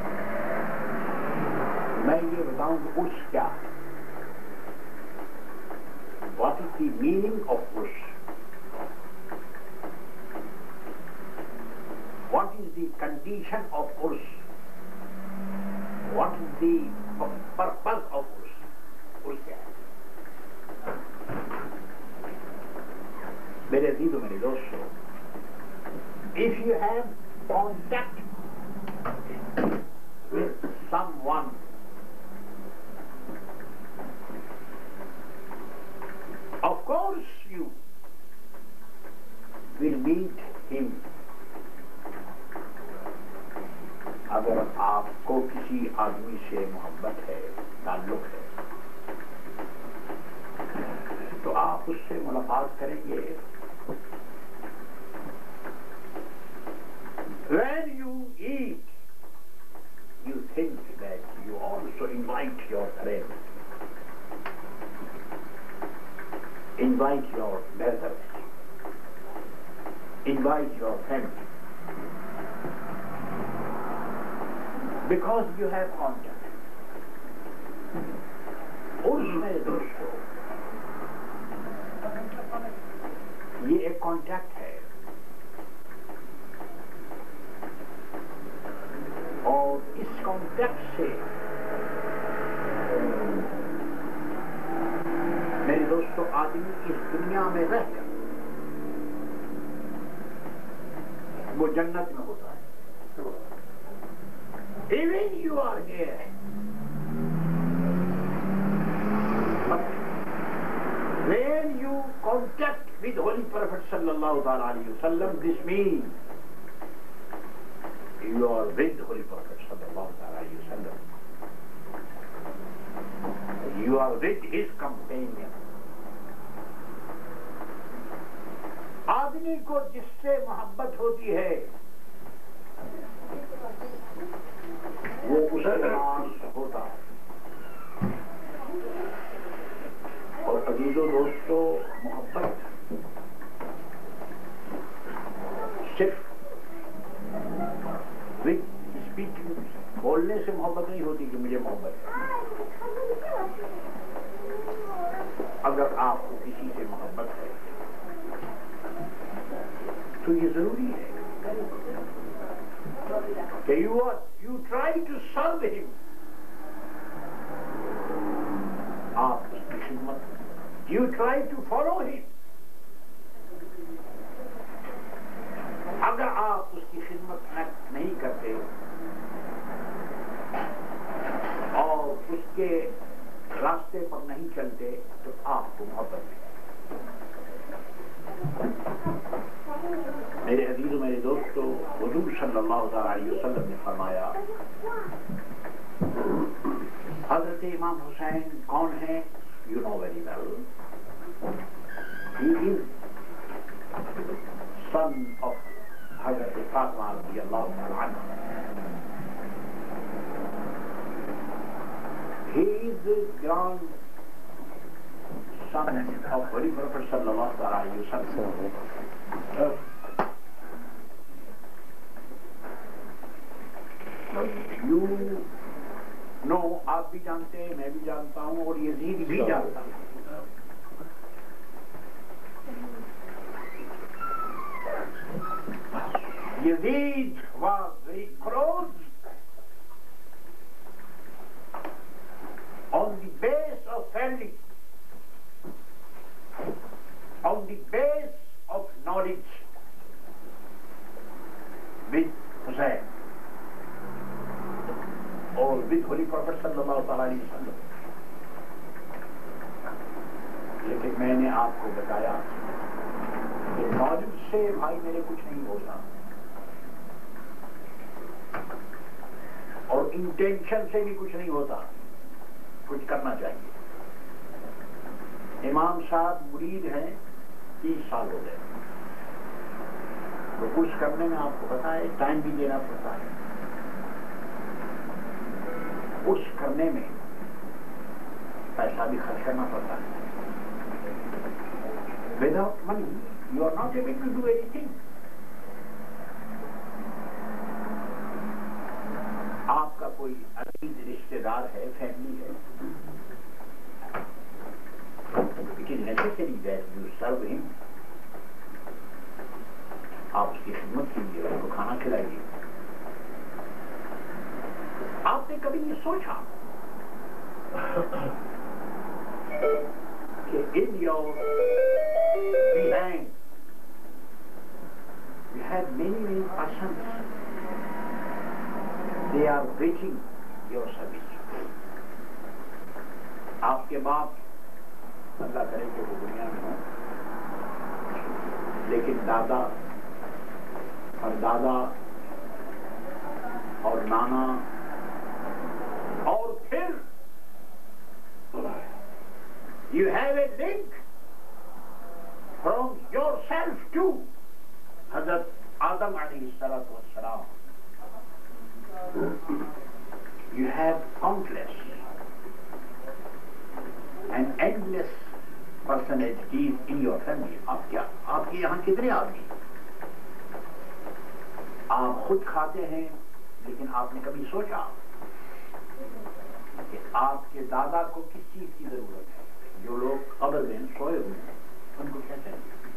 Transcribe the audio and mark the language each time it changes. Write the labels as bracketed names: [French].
[Urdu] میں یہ بتاؤں کہ عرس کیا ہے، [English] What is the meaning of Urs, what is the condition of Urs, what is the purpose of Urs. [Urdu] عرس کیا ہے؟ میرے عزیز و میرے دوستو، [English] if you have contact with someone of course you will meet him. [Urdu] اگر آپ کو کسی آدمی سے محبت ہے، تعلق ہے، تو آپ اس سے ملاقات کریں گے. [English] When you eat, you think that you also invite your friends, invite your brothers, invite your family, because you have contact. [Urdu] عرس میرے دوستو یہ ایک کانٹیکٹ ہے، اور اس کانٹیکٹ سے میرے دوستو آدمی اس دنیا میں رہ کر وہ جنت میں ہوتا ہے. [English] Even you are here, but when you contact with Holy Prophet sallallahu alaihi wasallam, this means you are with Holy Prophet sallallahu alaihi wasallam. You are with his companion. [Urdu] آدمی کو جس سے محبت ہوتی ہے وہ اس کے پاس ہوتا ہے. اور عزیز و دوستو، محبت صرف اسپیکنگ، بولنے سے محبت نہیں ہوتی کہ مجھے محبت ہے. اگر آپ کو کسی سے محبت ہے تو یہ ضروری ہے کہ [English] you try to serve him. [Urdu] آپ اس کی خدمت، [English] you try to follow him. [Urdu] اگر آپ اس کی خدمت نہیں کرتے اور اس کے راستے پر نہیں چلتے تو آپ کو محبت نہیں. میرے عزیز و میرے دوستو، حضور صلی اللہ علیہ وسلم نے فرمایا، حضرت امام حسین کون ہیں؟ [English] You know very well. He is son of [Urdu] حضرت فاطمہ رضی اللہ تعالی عنہ. [English] He is the grandson of Holy Prophet sallallahu alaihi wasallam. You know, [Urdu] آپ بھی جانتے ہیں, میں بھی جانتا ہوں, اور یزید بھی جانتا ہوں. [English] Yazid was very close on the base of family, on the base of knowledge with Hussain or with Holy Prophet sallallahu alaihi wasallam. [Urdu] لیکن میں نے آپ کو بتایا کہ نالج سے بھائی میرے کچھ نہیں ہوتا, اور انٹینشن سے بھی کچھ نہیں ہوتا. کچھ کرنا چاہیے. امام صاحب مرید ہیں, 30 سال ہو گئے, تو کچھ کرنے میں آپ کو پتا ہے ٹائم بھی دینا پڑتا ہے. اس کرنے میں پیسہ بھی خرچ کرنا پڑتا ہے. [English] Without money, you are not able to do anything. [Urdu] آپ کا کوئی عزیز رشتے دار ہے, فیملی ہے, [English] it is necessary that you serve him. [Urdu] آپ اس کی خدمت کیجیے, اس کو کھانا کھلائیے. آپ نے کبھی یہ سوچا کہ [English] in your behind you have many persons, they are waiting your service. [Urdu] آپ کے باپ اللہ کرے کہ وہ دنیا میں ہوں, لیکن دادا اور دادا اور نانا اور پھر [English] you have a link from yourself to Hazrat Adam alayhi salatu wassalam. You have countless and endless personalities in your family. [Urdu] آپ کے یہاں کتنے آدمی؟ آپ خود کھاتے ہیں, لیکن آپ نے کبھی سوچا کہ آپ کے دادا کو کس چیز کی ضرورت ہے؟ جو لوگ قبر میں سوئے ہوئے ہیں ان کو کیا چاہیے؟